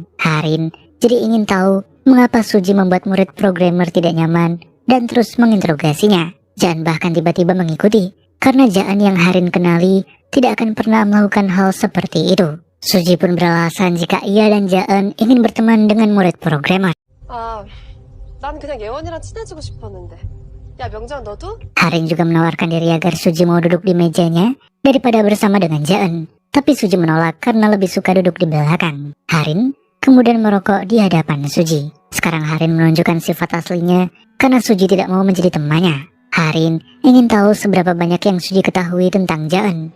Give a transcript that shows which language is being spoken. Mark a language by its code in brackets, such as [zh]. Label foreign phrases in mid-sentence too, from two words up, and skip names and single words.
[id] Harin jadi ingin tahu mengapa Suji membuat murid programmer tidak nyaman dan terus menginterogasinya. Jaan bahkan tiba-tiba mengikuti karena Jaan yang Harin kenali tidak akan pernah melakukan hal seperti itu. Suji pun beralasan jika ia dan Jaan ingin berteman dengan murid programmer. [ko] 아, 난 그냥 예원이랑 친해지고 싶었는데. 야, 명장 너도? [id] Harin juga menawarkan diri agar Suji mau duduk di mejanya daripada bersama dengan Jaan. Tapi Suji menolak karena lebih suka duduk di belakang. Harin kemudian merokok di hadapan Suji. Sekarang Harin menunjukkan sifat aslinya karena Suji tidak mau menjadi temannya. Harin ingin tahu seberapa banyak yang Suji ketahui tentang Jaan.